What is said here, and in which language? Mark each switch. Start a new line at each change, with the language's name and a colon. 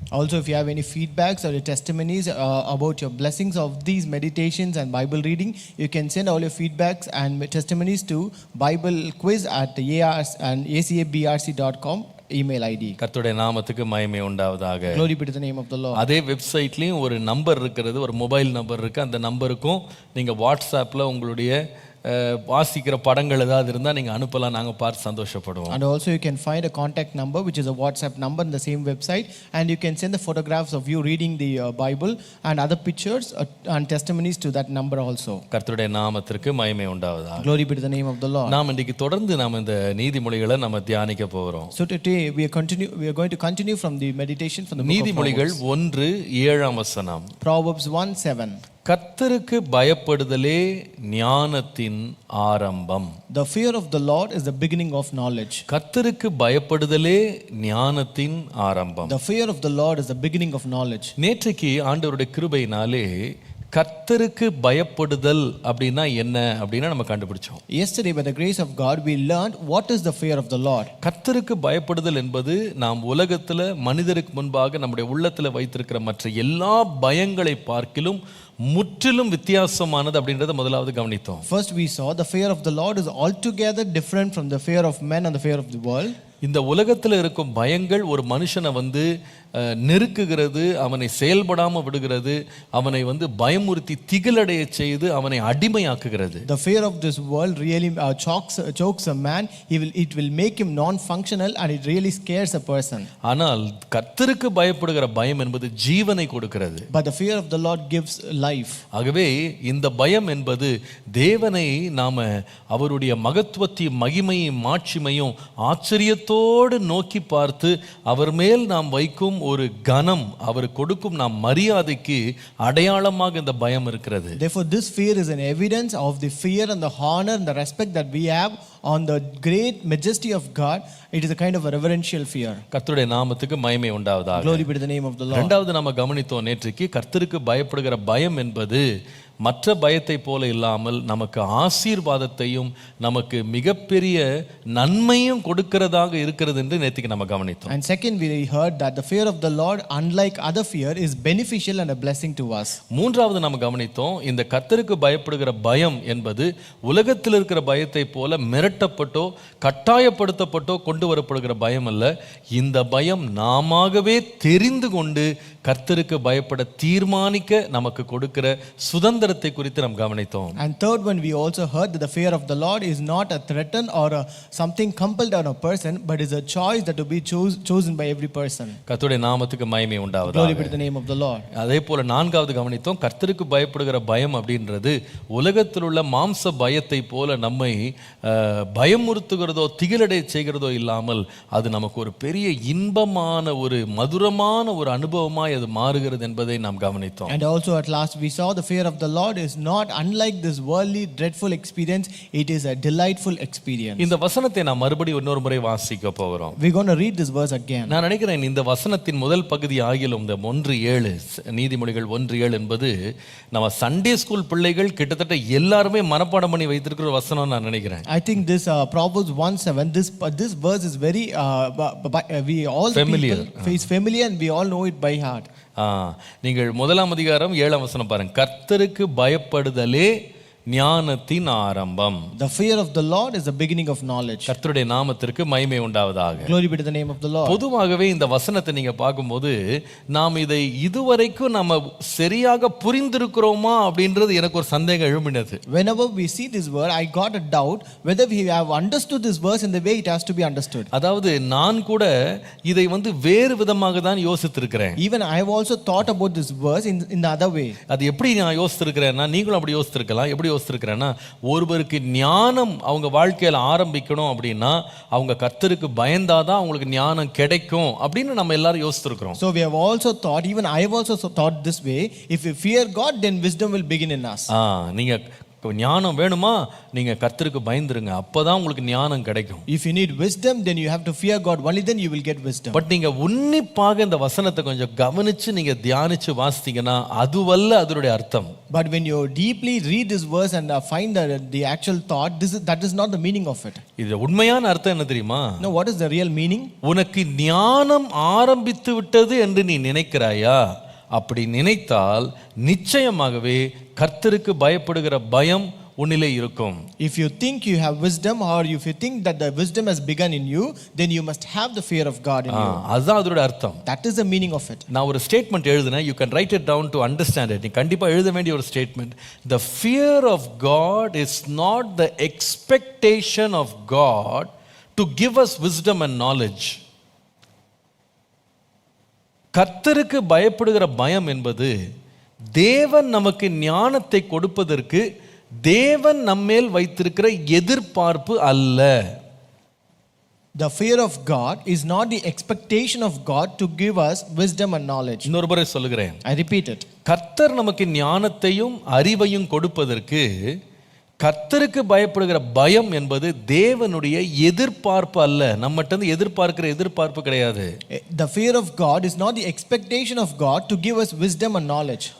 English: Also, if you have any feedbacks or your testimonies about your blessings of these meditations and Bible reading, you can send all your feedbacks and testimonies to biblequiz@acabrc.com email ID.
Tamil: கர்த்தருடைய நாமத்துக்கு மகிமை உண்டாவதாக.
English: Glory be to the name of the Lord.
Tamil: அதே வெப்சைட்லயும் ஒரு number இருக்கிறது, ஒரு mobile number இருக்கு. அந்த நம்பருக்கும் நீங்க வாட்ஸ்அப்ல உங்களுடைய வாசிக்கிற படங்கள் ஏதாவது இருந்தால் நீங்கள் அனுப்பலாம், நாங்கள் பார்த்து சந்தோஷப்படுவோம்.
English: And also you can find a contact number which is a WhatsApp number in the same website and you can send the photographs of you reading the Bible and other pictures and testimonies to that number also.
Tamil: கர்த்தருடைய நாமத்திற்கு மகிமை உண்டாவதாக.
English: Glory be to the name of the Lord.
Tamil: நாம் இன்றைக்கு தொடர்ந்து நாம் இந்த நீதிமொழிகளை நம்ம தியானிக்க போகிறோம்.
English: So today we are going to continue from the meditation from the book of
Tamil: நீதிமொழிகள் 1:7.
English: Proverbs 1:7.
Tamil: கர்த்தருக்கு பயப்படுதலே ஞானத்தின் ஆரம்பம்.
English: The fear of the Lord is the beginning of knowledge.
Tamil: கர்த்தருக்கு பயப்படுதலே ஞானத்தின் ஆரம்பம்.
English: The fear of the Lord is the beginning of knowledge.
Tamil: நேற்றைக்கு ஆண்டவருடைய கிருபையினாலே கர்த்தருக்கு பயப்படுதல் அப்படின்னா என்ன அப்படின்னா நம்ம கண்டுபிடிச்சோம்.
English: Yesterday by the grace of God we learned what is the fear of the Lord.
Tamil: கர்த்தருக்கு பயப்படுதல் என்பது நாம் உலகத்துல மனிதருக்கு முன்பாக நம்முடைய உள்ளத்துல வைத்திருக்கிற மற்ற எல்லா பயங்களை பார்க்கிலும் முற்றிலும் வித்தியாசமானது அப்படின்றத முதலாவது கவனித்தோம்.
English: First we saw the fear of the Lord is altogether different from the fear of men and the fear of the world.
Tamil: இந்த உலகத்தில் இருக்கும் பயங்கள் ஒரு மனுஷனை வந்து நெருக்குகிறது, அவனை செயல்படாம விடுகிறது, அவனை வந்து பயமுறுத்தி திகிலடைய செய்து அவனை அடிமையாக்குகிறது.
English: The fear of this world really chokes a man. It will make him non-functional and it really scares a person.
Tamil: ஆனால் கர்த்தருக்கு பயப்படுகிற பயம் என்பது ஜீவனை கொடுக்கிறது.
English: But the fear of the Lord gives life.
Tamil: ஆகவே இந்த பயம் என்பது தேவனை நாம அவருடைய மகத்துவத்தையும் மகிமையும் மாட்சிமையும் ஆச்சரியத்தோடு நோக்கி பார்த்து அவர் மேல் நாம் வைக்கும் ஒரு கனம், அவர் கொடுக்கும் நாம் மரியாதைக்கு அடையாளமாக இந்த பயம் இருக்கிறது.
English: Therefore this fear is an evidence of the fear and the honor and the respect that we have on the great majesty of God. It is a kind of a reverential fear.
Tamil: கர்த்தருடைய நாமத்துக்கு மகிமை உண்டாவதாக.
English: Glory be to the name of the Lord.
Tamil: இரண்டாவது நாம கவனித்தோம் நேற்றுக்கு, கர்த்தருக்கு பயப்படுகிற பயம் என்பது மற்ற பயத்தை போல இல்லாமல் நமக்கு ஆசீர்வாதத்தையும் நமக்கு மிகப்பெரிய நன்மையும் கொடுக்கிறதாக இருக்கிறது என்று நேற்றுக்கு நம்ம கவனித்தோம்.
English: And second we heard that the fear of the Lord, unlike other fear, is beneficial and a blessing to us.
Tamil: மூன்றாவது நம்ம கவனித்தோம், இந்த கர்த்தருக்கு பயப்படுகிற பயம் என்பது உலகத்தில் இருக்கிற பயத்தை போல மிரட்டப்பட்டோ கட்டாயப்படுத்தப்பட்டோ கொண்டு வரப்படுகிற பயம் அல்ல. இந்த பயம் நாமாகவே தெரிந்து கொண்டு கர்த்தருக்கு பயப்பட தீர்மானிக்க நமக்கு கொடுக்கிற சுதந்திரத்தை குறித்து நாம் கவனித்தோம்.
English: And third one, we also heard that the fear of the Lord is not a threaten or something compelled on a person, but is a choice that to be chosen by every person.
Tamil: கர்த்தருடைய நாமத்துக்கு மகிமை உண்டாவதாக.
English: Glory be to the name of the Lord.
Tamil: அதே போல நான்காவது கவனித்தோம், கர்த்தருக்கு பயப்படுகிற பயம் அப்படின்றது உலகத்தில் உள்ள மாம்ச பயத்தை போல நம்மை பயமுறுத்துகிறதோ திகிலடை செய்கிறதோ இல்லாமல் அது நமக்கு ஒரு பெரிய இன்பமான ஒரு மதுரமான ஒரு அனுபவமாய் அது மாறுகிறது என்பதை நாம் கவனித்தோம்.
English: And also at last we saw the fear of the Lord is not unlike this worldly dreadful experience, it is a delightful experience.
Tamil: இந்த வசனத்தை நாம் மறுபடியும் இன்னொரு முறை வாசிக்க போகிறோம்.
English: We're going to read this verse again.
Tamil: நான் நினைக்கிறேன் இந்த வசனத்தின் முதல் பகுதி ஆகிலும் இந்த 1:7 நீதிமொழிகள் 1:7 என்பது நம்ம சண்டே ஸ்கூல் பிள்ளைகள் கிட்டத்தட்ட எல்லாருமே மனப்பாடம் பண்ணி வைத்திருக்கிற வசனம் நான் நினைக்கிறேன்.
English: I think this Proverbs 1:7 this verse is very we all familiar. Is familiar and we all know it by heart.
Tamil: நீங்கள் 1ஆம் அதிகாரம் 7ஆம் வசனம் பாருங்க. கர்த்தருக்கு பயப்படுதலே ஞானத்தின் ஆரம்பம்.
English: The fear of the Lord is the beginning of knowledge.
Tamil: கர்த்தருடைய நாமத்திற்கு மகிமை உண்டாவதாக.
English: Glory be to the name of the Lord.
Tamil: பொதுவாகவே இந்த வசனத்தை நீங்க பார்க்கும்போது நாம் இதை இதுவரைக்கும் நம்ம சரியாக புரிந்திருக்கிறோமா அப்படின்றது எனக்கு ஒரு சந்தேகம் எழும்பினது.
English: Whenever we see this word, I got a doubt whether we have understood this verse in the way it has to be understood.
Tamil: அதாவது நான் கூட இதை வேறு விதமாக தான் யோசித்திருக்கிறேன்.
English: Even I have also thought about this verse in the other way.
Tamil: அது எப்படி நான் யோசித்திருக்கிறேன்னா, நீங்களும் அப்படி யோசித்திருக்கலாம். எப்படி யோசித்திருக்கிறேன்னா, ஒருவருக்கு ஞானம் அவங்க வாழ்க்கையில் ஆரம்பிக்கணும் அப்படின்னா அவங்க கர்த்தருக்கு பயந்தாதான் அவங்களுக்கு ஞானம் கிடைக்கும் அப்படின்னு நம்ம எல்லாரும் யோசித்திருக்கிறோம்.
English: So we have also thought, even I have also thought this way, if we fear God then wisdom will begin in us.
Tamil: நீங்க ஞானம் வேணுமா, நீங்க கர்த்தருக்கு பயந்துருங்க, அப்பதான் உங்களுக்கு ஞானம் கிடைக்கும்.
English: If you need wisdom then you have to fear God, only then you will get wisdom.
Tamil: But நீங்க உன்னிப்பாக இந்த வசனத்தை கொஞ்சம் கவனிச்சு நீங்க தியானிச்சு வாசித்தீங்கன்னா அதுவல்ல அதனுடைய அர்த்தம்.
English: But when you deeply read this verse and find the actual thought, that is not the meaning of it.
Tamil: இது உண்மையான அர்த்தம் என்ன தெரியுமா?
English: No, what is the real meaning?
Tamil: உனக்கு ஞானம் ஆரம்பித்து விட்டது என்று நீ நினைக்கிறாயா? அப்படி நினைத்தால் நிச்சயமாகவே கர்த்தருக்கு பயப்படுகிற பயம் உன்னிலே இருக்கும்.
English: If you think you have wisdom, or if you think that the wisdom has begun in you, then you must have the fear of God in you.
Tamil: அதுதான் அதோட அர்த்தம்.
English: That is the meaning of it.
Tamil: நான் ஒரு statement எழுதுனேன்,
English: you can write it down to understand it.
Tamil: நீ கண்டிப்பா எழுத வேண்டிய ஒரு statement.
English: The fear of God is not the expectation of God to give us wisdom and knowledge.
Tamil: கர்த்தருக்கு பயப்படுகிற பயம் என்பது தேவன் நமக்கு ஞானத்தை கொடுப்பதற்கு தேவன் நம்மேல் வைத்திருக்கிற எதிர்பார்ப்பு அல்ல.
English: The fear of God is not the expectation of God to give us wisdom and knowledge.
Tamil: இன்னொரு முறை சொல்லுகிறேன்,
English: I repeat it.
Tamil: கர்த்தர் நமக்கு ஞானத்தையும் அறிவையும் கொடுப்பதற்கு கர்த்தருக்கு பயப்படுகிற பயம் என்பது தேவனுடைய எதிர்பார்ப்பு அல்ல. நம்மகிட்ட இருந்து எதிர்பார்க்கிற எதிர்பார்ப்பு கிடையாது.
English: The fear of God is not the expectation of God to give us wisdom and knowledge.